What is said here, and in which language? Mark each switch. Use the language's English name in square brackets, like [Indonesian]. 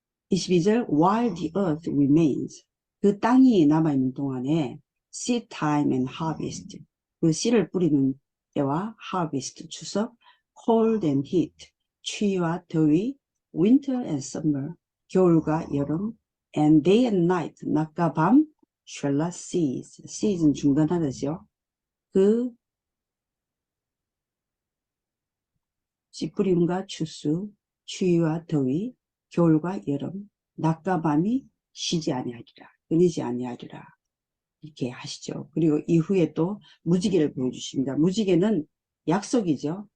[Korean] 22절 [English] While the earth remains, [Korean] 그 땅이 남아있는 동안에 [English] seed time and harvest, [Korean] 그 씨를 뿌리는 때와 [English] harvest, [Korean] 추석, [English] cold and heat, [Korean] 추위와 더위, [English] winter and summer, [Korean] 겨울과 여름, [English] and day and night, [Korean] 낮과 밤, [English] shall not cease, cease는 [Korean] 중단하다죠. 그 씨뿌림과 추수, 추위와 더위, 겨울과 여름, 낮과 밤이 쉬지 아니하리라, 끊이지 아니하리라. 이렇게 하시죠. 그리고 이후에 또 무지개를 보여주십니다. 무지개는 약속이죠.